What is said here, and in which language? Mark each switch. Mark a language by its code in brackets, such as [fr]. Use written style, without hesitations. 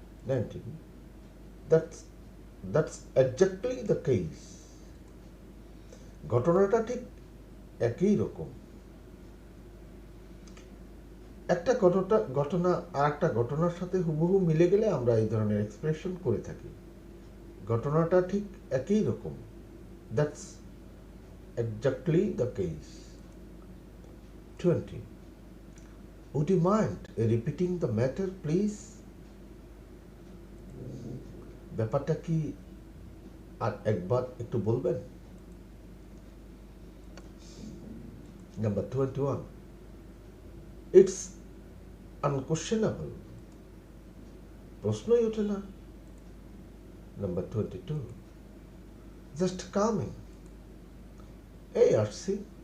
[bn] 19 [en] that's exactly the case, [bn] ঘটনাটা ঠিক একই রকম। একটা ঘটনা আর একটা ঘটনার সাথে হুবহু মিলে গেলে আমরা এই ধরনের এক্সপ্রেশন করে থাকি। ঘটনাটা ঠিক একই রকম, [en] That's exactly the case. 20 would you mind repeating the matter please, [bn] ব্যাপারটা কি আর একবার একটু বলবেন। [en] number 21 it's unquestionable, [bn] প্রশ্নই ওঠে না। [en] number 22 just coming, [bn] এই আসছি।